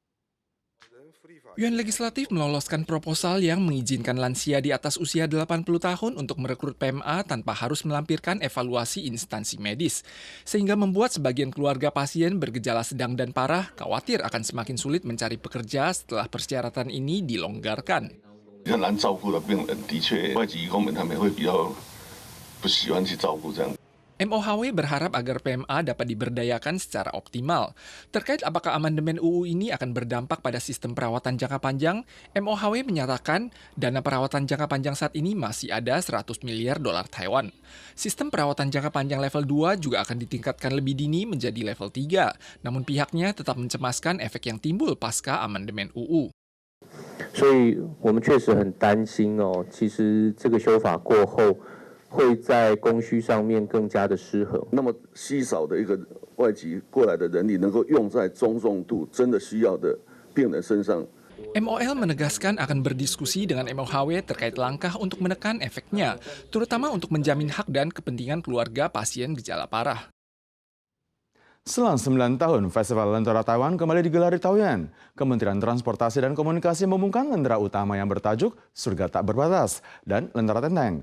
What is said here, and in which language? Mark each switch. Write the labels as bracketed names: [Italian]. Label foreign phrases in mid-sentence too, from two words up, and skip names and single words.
[Indonesian] Yuan Legislatif meloloskan proposal yang mengizinkan lansia di atas usia 80 tahun untuk merekrut PMA tanpa harus melampirkan evaluasi instansi medis, sehingga membuat sebagian keluarga pasien bergejala sedang dan parah khawatir akan semakin sulit mencari pekerja setelah persyaratan ini dilonggarkan. [Chinese] 很难照顾的病人，的确，外籍移工们他们会比较不喜欢去照顾这样。 [Indonesian] MOHW berharap agar PMA dapat diberdayakan secara optimal. Terkait apakah amandemen UU ini akan berdampak pada sistem perawatan jangka panjang, MOHW menyatakan dana perawatan jangka panjang saat ini masih ada 100 miliar dolar Taiwan. Sistem perawatan jangka panjang level 2 juga akan ditingkatkan lebih dini menjadi level 3, namun pihaknya tetap mencemaskan efek yang timbul pasca amandemen UU. [Chinese] 所以我们确实很担心哦，其实这个修法过后，会在供需上面更加的失衡。那么稀少的一个外籍过来的人力，能够用在中重度真的需要的病人身上。 [Indonesian] MOL menegaskan akan berdiskusi dengan MOHW terkait langkah untuk menekan efeknya, terutama untuk menjamin hak dan kepentingan keluarga pasien gejala parah. Selang 9 tahun, Festival Lentera Taiwan kembali digelar di Taoyuan. Kementerian Transportasi dan Komunikasi mengumumkan lentera utama yang bertajuk Surga Tak Berbatas dan Lentera Tenteng.